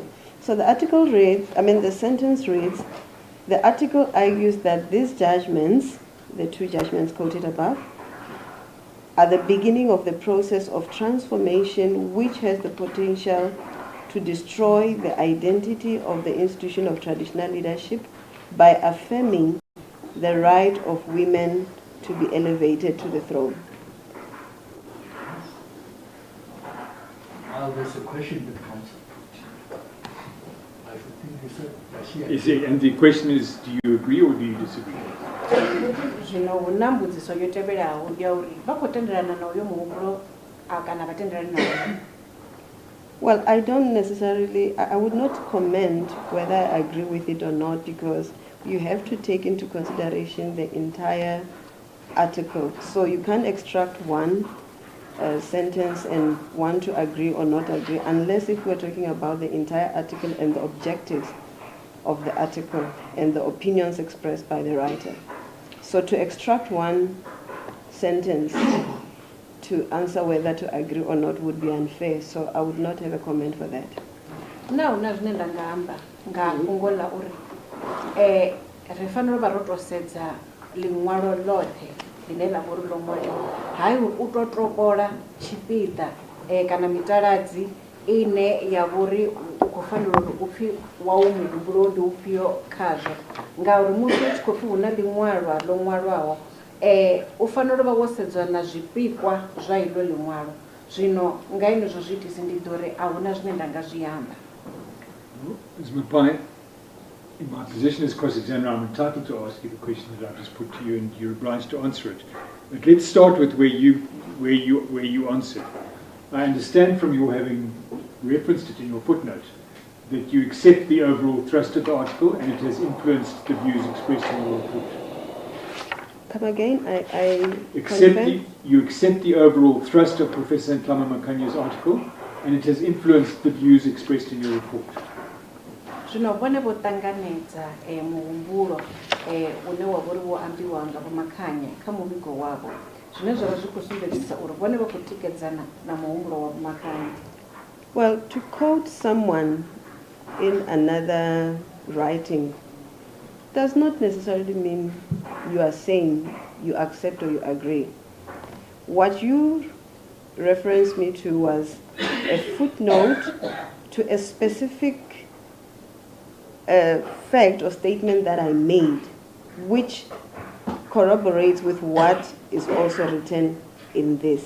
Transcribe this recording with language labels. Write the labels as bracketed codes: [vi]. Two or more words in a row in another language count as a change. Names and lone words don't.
[en] So the article reads, the sentence reads, the article argues that these judgments, the two judgments quoted above, are the beginning of the process of transformation which has the potential to destroy the identity of the institution of traditional leadership by affirming the right of women to be elevated to the throne. Now there's a question that council put. I should think you said, And the question is, do you agree or do you disagree? [ve] Zvino huna mbudziso yo tevhelaho ndi ya uri vha khou tendelana na uyo muhumbulo kana vha tendelani nawo. [en] Well, I don't necessarily, I would not comment whether I agree with it or not, because you have to take into consideration the entire article. So you can't extract one sentence and want to agree or not agree, unless if we're talking about the entire article and the objectives of the article and the opinions expressed by the writer. So to extract one sentence to answer whether to agree or not would be unfair, so I would not have a comment for that. Now, [ve] zvine ndangamba nga fhungo la uri ri fanela vha ro to sedza liṅwalo ḽoṱhe line ḽa vha uri ḽo ṅwaliwa, hayi u to topola tshipiḓa kana mitaladzi ine ya vha uri u khou fanela uri upfhi wau muhumbulo ndi ufhio khazwo, ngauri musi u tshi khou pfhi hu na liṅwalwa ḽo ṅwalwaho u fanela u vha wo sedzwa na zwipikwa zwa iḽo liṅwalo. Zwino nga henezwo zwiitisi ndi ḓo ri a huna zwine nda nga zwi amba. [en] Ms. Mapai, in my position as cross-examiner, I'm entitled to ask you the question that I've just put to you, and you're obliged to answer it. But let's start with where you answered. I understand from your having referenced it in your footnote that you accept the overall thrust of the article and it has influenced the views expressed in your report. Come again, You accept the overall thrust of Professor Ntlama Makanya's article and it has influenced the views expressed in your report. [ve] Zwino vhone vho ṱanganedza muhumbulo une wa vha uri wo ambiwa nga Vho Makhanya kha muvhigo wavho, zwine zwa vha zwi khou sumbedzisa uri vhone vha khou tikedzana na muhumbulo wa Vho Makhanya. [en] Well, to quote someone in another writing does not necessarily mean you are saying you accept or you agree. What you referenced me to was a footnote to a specific fact or statement that I made, which corroborates with what is also written in this.